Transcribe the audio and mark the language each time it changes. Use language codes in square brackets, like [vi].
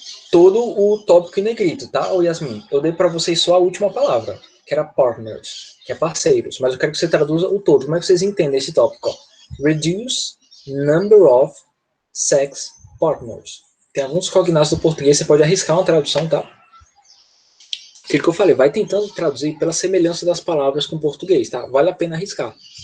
[pt] Todo o tópico em negrito, tá, ô Yasmin? Eu dei para vocês só a última palavra, que era partners, que é parceiros, mas eu quero que você traduza o todo. Como é que vocês entendem esse tópico? Ó? [en] Reduce number of sex partners. [pt] Tem alguns cognatos do português, você pode arriscar uma tradução, tá? Aquilo que eu falei, vai tentando traduzir pela semelhança das palavras com o português, tá? Vale a pena arriscar.